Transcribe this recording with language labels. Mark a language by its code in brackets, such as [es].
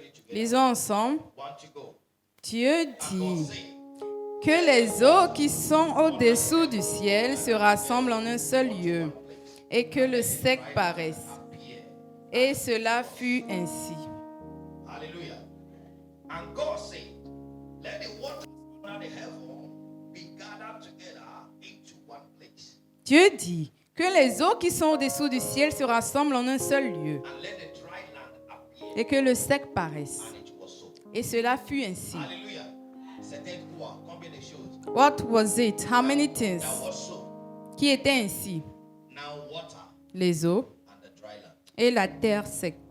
[fr] Lisons ensemble. Dieu dit que les eaux qui sont au-dessous du ciel se rassemblent en un seul lieu et que le sec paraisse. Et cela fut ainsi. Alléluia. [en] And God said, let the waters under the heaven be gathered together into one place. [fr] Dieu dit que les eaux qui sont au-dessous du ciel se rassemblent en un seul lieu [en] And let the dry land appear. [fr] et que le sec paraisse. [en] And it was so. [fr] Et cela fut ainsi. Alléluia. C'était quoi? Combien de choses? [en] What was it? How many things? That was so. [fr] Qui était ainsi? [en] Now water [fr] Les eaux [en] and the dry land. [fr] et la terre sec.